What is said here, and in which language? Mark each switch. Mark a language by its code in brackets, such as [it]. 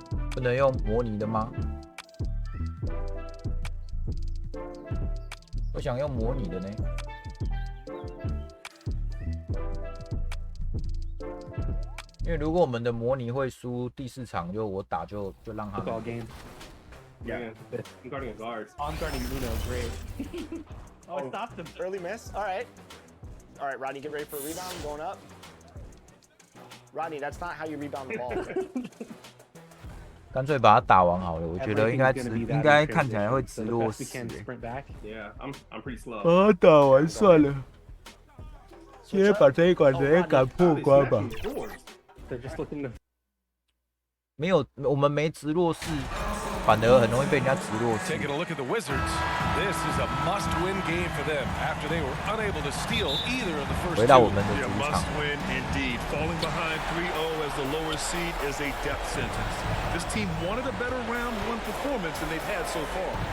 [zh] 不能用模拟的吗？我想用模拟的呢。因为如果我们的模拟会输，第4场就我打就让他。 [en] Yeah, I'm guarding a guard. I'm guarding Nuno. Great. Oh, I stopped him. Early miss. All right, Rodney, get ready for a rebound. Going up. Rodney, that's not how you rebound the ball. [zh] 干脆把它打完好了，我觉得应该看起来会直落4。 [en] Yeah, I'm pretty slow. [zh] 把它打完算了，今天把这一关直接赶破关吧。 [en] They're just looking to. [zh] 没有，我们没直落4。反而很容易被人家直落。 [en] Taking a look at the Wizards, this is a must-win game for them after they were unable to steal either of the first [zh] 回到我们的主 [en] Yeah, [zh] 场。 [en] must win indeed. Falling behind 3-0 as the lower seed is a death sentence. This team wanted a better round 1 performance than they've had so far.